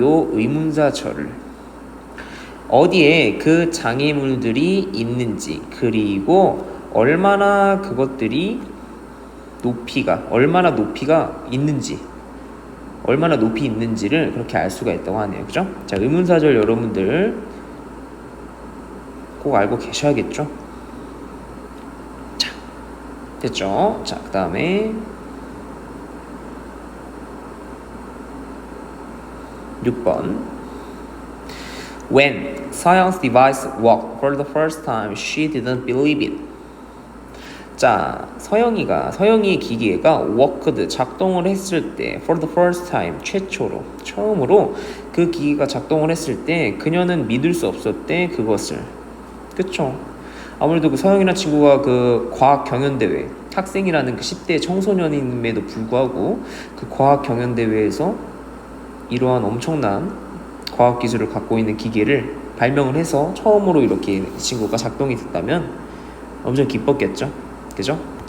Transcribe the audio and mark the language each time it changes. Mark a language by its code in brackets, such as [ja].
[ko] 요 의문사절을 어디에 그 장애물들이 있는지 그리고 얼마나 그것들이 얼마나 높이가 있는지 얼마나 높이 있는지를 그렇게 알 수가 있다고 하네요. 그죠? 자, 의문사절 여러분들 꼭 알고 계셔야겠죠? 자, 됐죠? 자, 그 다음에 6번 [en] When 서영's device worked for the first time, she didn't believe it. [ko] 자, 서영이의 기계가 worked, 작동을 했을 때 for the first time, 처음으로 그 기계가 작동을 했을 때 그녀는 믿을 수 없었대, 그것을. 그쵸? 아무래도 그 서영이라는 친구가 그 과학 경연대회, 학생이라는 그 10대 청소년임에도 불구하고 그 과학 경연대회에서 이러한 엄청난 과학기술을 갖고 있는 기계를 발명을 해서 처음으로 이렇게 이 친구가 작동이 됐다면 엄청 기뻤겠죠? 그죠?